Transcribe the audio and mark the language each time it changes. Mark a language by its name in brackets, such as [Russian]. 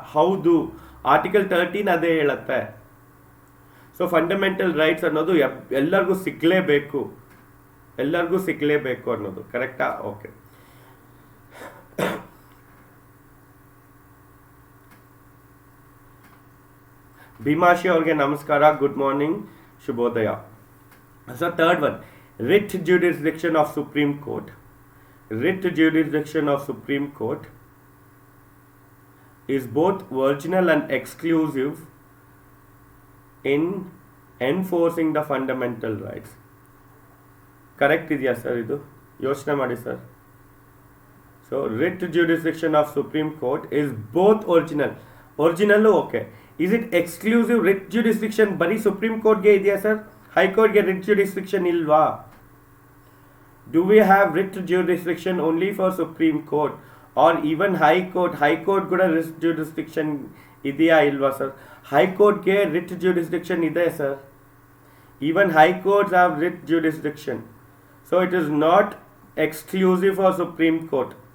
[Kannada] ಹೌದು, ಆರ್ಟಿಕಲ್ 13 ಅದೇ ಹೇಳುತ್ತೆ. ಸೊ ಫಂಡಮೆಂಟಲ್ ರೈಟ್ಸ್ ಅನ್ನೋದು ಎಲ್ಲರಿಗೂ ಸಿಗಲೇಬೇಕು, ಎಲ್ಲರಿಗೂ ಸಿಗಲೇಬೇಕು ಅನ್ನೋದು ಕರೆಕ್ಟಾ? ಓಕೆ. ಭೀಮಾಶಿ ಅವ್ರಿಗೆ ನಮಸ್ಕಾರ, ಗುಡ್ ಮಾರ್ನಿಂಗ್, ಶುಭೋದಯ. [English] So third one, writ jurisdiction of Supreme Court. Writ jurisdiction of Supreme Court is both original and exclusive in enforcing the fundamental rights. [Kannada] Correct ಇದೆಯಾ ಸರ್? ಇದು ಯೋಚನೆ ಮಾಡಿ sir. [English] So writ jurisdiction of Supreme Court is both original. Original okay. Is it exclusive? [Kannada] writ jurisdiction ಬರೀ supreme ಕೋರ್ಟ್ಗೆ ಇದೆಯಾ sir? ಹೈಕೋರ್ಟ್ಗೆ writ jurisdiction ಇಲ್ವಾ? [English] Do we have writ jurisdiction only for Supreme Court or even High Court? High Court ಕೂಡ writ jurisdiction [Kannada] ಇದೆಯಾ ಇಲ್ವಾ sir? ಹೈಕೋರ್ಟ್ಗೆ writ jurisdiction ಇದೆ sir. [English] Even High Courts have writ jurisdiction. So it is not exclusive for Supreme Court.